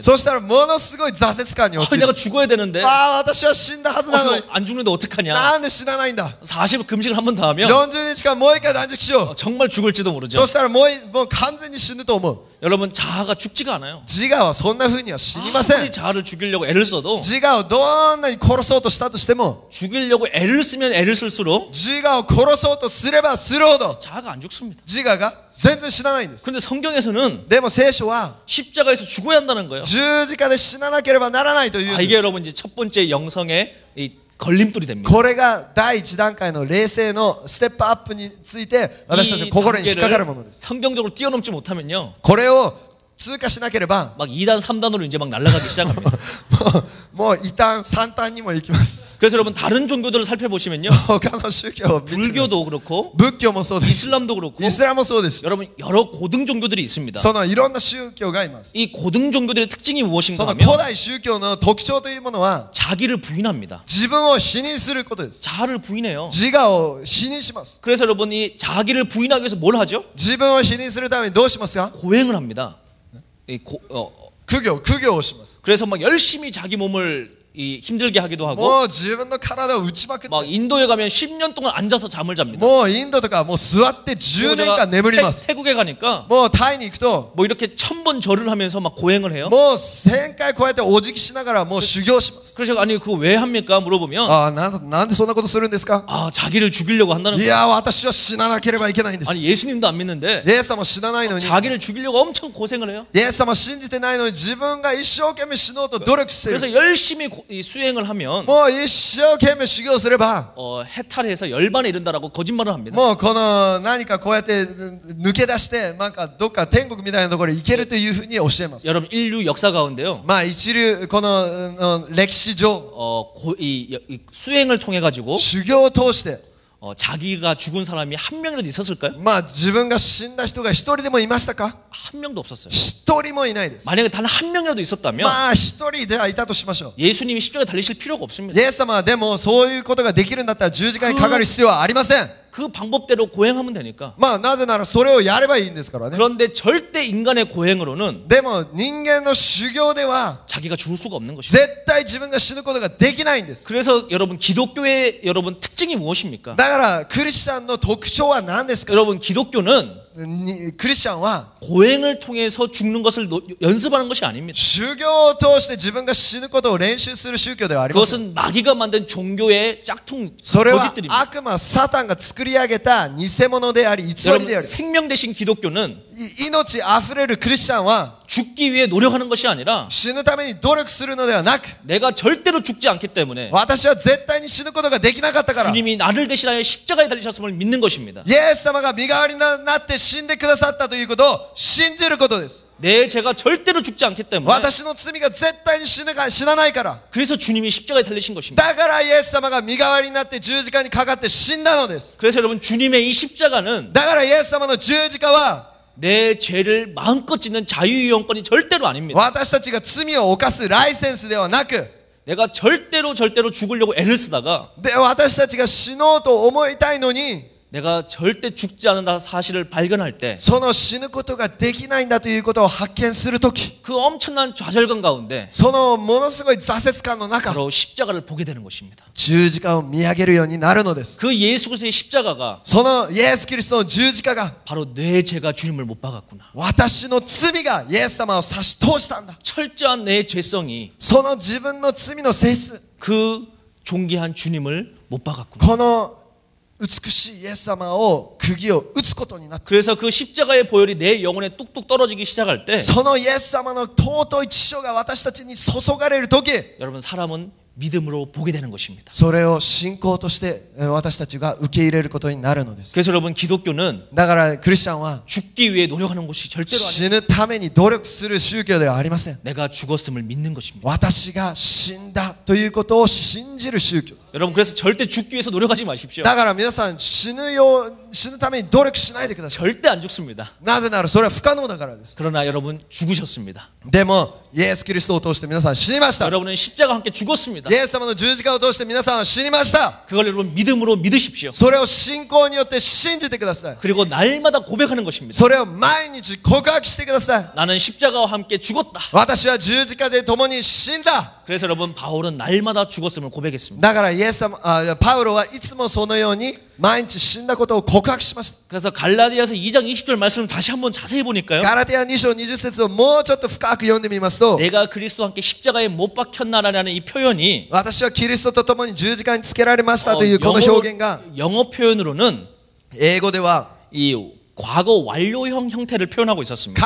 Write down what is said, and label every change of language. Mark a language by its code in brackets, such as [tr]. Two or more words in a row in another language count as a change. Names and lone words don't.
[ja] そしたらものすごい挫折感に陥る [ko] 내가 죽어야 되는데 [ja] ああ私は死んだはずなのに [ko] 안 죽는데 어떡하냐? [ja] なんで死なないんだ [ko] 40일 금식을 한 번 더 하면 [ja] 40 日間もう一回断食しよう [ko] 정말 죽을지도 모르죠. [ja] そしたらもう完全に死ぬと思う [ko] 여러분 자아가 죽지가 않아요. [ja] 自我はそんな風には死にません [ko] 아무리 자아를 죽이려고 애를 써도 [ja] 自我をどんなに殺そうとしたとしても [ko] 죽이려고 애를 쓰면 애를 쓸수록 [ja] 自我を殺そうとすればするほど [ko] 자아가 안 죽습니다. [ja] 自我が全然死なないんです [ko] 근데 성경에서는 [ja] でも聖書は [ko] 십자가에서 죽어야 한다는 거예요. [ja] 十字架で死ななければならないという [ko] 이게 여러분 이제 첫 번째 영성의 이 걸림돌이 됩니다. [ja] これが第一段階の霊性のステップアップについて私たちの [ko] 이 [ja] 心に引っかかるもの [ko] 단계를 [ja] です [ko] 성경적으로 뛰어넘지 못하면요 [ja] これを通過しなければ [ko] 막 2단 3단으로 이제 막 날아가기 시작합니다. [ja] もう異端三端にも行きます [ko] 그래서 여러분 다른 종교들을 살펴보시면요 [ja] 他の宗教を見てみます [ko] 불교도 그렇고 [ja] 仏教もそうです [ko] 이슬람도 그렇고 [ja] イスラムもそうです [ko] 여러분 여러 고등 종교들이 있습니다. [ja] そのいろんな宗教がいます [ko] 이 고등 종교들의 특징이 [ja] そ [ko] 무엇인가 [ja] の [ko] 하면 [ja] 古代宗教の特徴というものは [ko] 자기를 부인합니다. [ja] 自分を否認することです [ko] 자아를 부인해요. [ja] 自我を否認します [ko] 그래서 여러분이 자기를 부인하기 위해서 뭘 하죠? [ja] 自分を否認するためにどうしますか [ko] 고행을 합니다. [ja] 苦行をします [ko] 그래서 막 열심히 자기 몸을 힘들게 하기도 하고 [ja] もう自分の体を打ちまくって [ko] 막 인도에 가면 10년 동안 앉아서 잠을 잡니다. [ja] もうインドとかもう座って10 [ko] 그리고 [ja] 年 [ko] 제가 [ja] 間眠ります [ko] 태국에 가니까 [ja] もうタイに行くと [ko] 뭐 이렇게 1000번 절을 하면서 막 고행을 해요. [ja] もう1000回こうやってお辞儀しながらもう修行します [ko] 그래서 제가 아니 그거 왜 합니까? 물어보면 [ja] ああなんでそんなことするんですか [ko] 아 자기를 죽이려고 한다는 [ja] い [ko] 거예요. [ja] や私は死ななければいけないんです [ko] 아니 예수님도 안 믿는데 [ja] イエス様死なないのに [ko] 자기를 죽이려고 엄청 고생을 해요. [ja] イエス様信じてないのに自分が一生懸命死のうと努力している [ko] 그래서 열심히 이 수행을 하면 [ja] もう一生懸命修行すれば [ko] 해탈해서 열반에 이른다라고 거짓말을 합니다. [ja] もうこの何かこうやって抜け出してなんかどっか天国みたいなところに行けるというふうに教えます [ko] 여러분 인류 역사 가운데요. [ja] まあ一流この歴史上 [ko] 이 수행을 통해 가지고 [ja] 修行を通して [ko] 자기가 죽은 사람이 한 명이라도 있었을까요? [ja] まあ自分が死んだ人が一人でもいましたか [ko] 한 명도 없었어요. [ja] 一人もいないです [ko] 만약에 단 한 명이라도 있었다면 [ja] まあ一人ではいたとしましょう [ko] 예수님이 십자가에 달리실 필요가 없습니다. [ja] イエス様はでもそういうことができるんだったら十字架にかかる必要はありません [ko] 그 방법대로 고행하면 되니까. [ja] まあなぜならそれをやればいいんですからね [ko] 그런데 절대 인간의 고행으로는 [ja] でも人間の修行では [ko] 자기가 죽을 수가 없는 것입니다. [ja] 絶対自分が死ぬことができないんです [ko] 그래서 여러분 기독교의 여러분 특징이 무엇입니까? [ja] だからクリスチャンの特徴は何ですか [ko] 여러분 기독교는 [ja] クリスチャンは [ko] 고행을 통해서 죽는 것을 연습하는 것이 아닙니다. [ja] 修行を通して自分が死ぬことを練習する宗教ではありません [ko] 그것은 마귀가 만든 종교의 짝퉁 [ja] それは [ko] 거짓들입니다. [ja] 悪魔サタンが作り上げた偽物であり偽りであ [ko] 여러분 [ja] る [ko] 생명 대신 기독교는 [ja] 命あふれるクリスチャンは [ko] 죽기 위해 노력하는 것이 아니라 [ja] 死ぬために努力するのではなく [ko] 내가 절대로 죽지 않기 때문에 [ja] 私は絶対に死ぬことができなかったから [ko] 주님이 나를 대신하여 십자가에 달리셨음을 믿는 것입니다. [ja] イエス様が身代わりになって死んでくださったということを信じることです [ko] 내 죄가 절대로 죽지 않기 때문에 [ja] 私の罪が絶対に死なないから [ko] 그래서 주님이 십자가에 달리신 것입니다. [ja] だからイエス様が身代わりになって十字架にかかって死んだのです [ko] 그래서 여러분 주님의 이 십자가는 [ja] だからイエス様の十字架は [ko] 내 죄를 마음껏 짓는 자유이용권이 절대로 아닙니다. [ja] 私たちが罪を犯すライセンスではなく [ko] 내가 절대로 죽으려고 애를 쓰다가 [ja] で私たちが死のうと思いたいのに [ko] 내가 절대 죽지 않는다 사실을 발견할 때 [ja] その死ぬことができないんだということを発見するとき [ko] 그 엄청난 좌절감 가운데 [ja] そのものすごい挫折感の中 [ko] 바로 십자가를 보게 되는 것입니다. [ja] 十字架を見上げるようになるのです [ko] 그 예수 그리스도의 십자가가 [ja] そのイエス・キリストの十字架が [ko] 바로 내 죄가 주님을 못 박았구나. [ja] 私の罪がイエス様を差し通したんだ [ko] 철저한 내 죄성이 [ja] その自分の罪の性質 [ko] 그 존귀한 주님을 못 박았구나. [ja] この美しいイエス様を釘を打つことになった。 [ko] 그래서 그 십자가의 보혈이 내 영혼에 뚝뚝 떨어지기 시작할 때 [ja] そのイエス様の尊い血潮が私たちに注がれる時、 [ko] 여러분 사람은 믿음으로 보게 되는 것입니다. [ja] それを信仰として私たちが受け入れることになるのです。 [ko] 그래서 여러분 기독교는 [ja] だからクリスチャンは [ko] 죽기 위해 노력하는 것이 절대로 아니에요. [ja] 死ぬために努力する宗教ではありません。 [ko] 내가 죽었음을 믿는 것입니다. [ja] 私が死んだということを信じる宗教です。 [ko] 여러분 그래서 절대 죽기 위해서 노력하지 마십시오. [ja] だから皆さん死ぬために努力しないでください。 [ko] 절대 안 죽습니다. [ja] なぜならそれは不可能だからです。 [ko] 그러나 여러분 죽으셨습니다. [ja] でもイエス・キリストを通して皆さん死にました。 [ko] 여러분은 십자가와 함께 죽었습니다. [ja] イエス様の十字架を通して皆さんは死にました。 [ko] 그걸 여러분 믿음으로 믿으십시오. [ja] それを信仰によって信じてください。 [ko] 그리고 날마다 고백하는 것입니다. [ja] それを毎日告白してください。 [ko] 나는 십자가와 함께 죽었다. [ja] 私は十字架で共に死んだ。 [ko] 그래서 여러분 바울은 날마다 죽었음을 고백했습니다. [ja] だからイエス様パウロはいつもそのように毎日死んだことを告白しました。 [ko] 그래서 갈라디아서 2장 20절 말씀을 다시 한번 자세히 보니까요. [ja] ガラテヤ2章20節をもうちょっと深く読んでみますと、 [ko] 내가 그리스도와 함께 십자가에 못 박혔나라는 이 표현이 [ja] 私はキリストと共に十字架につけられましたというこの表現が [ko] 영어 표현으로는 [ja] 英語では [ko] 이 과거 완료형 형태를 표현하고 있었습니다.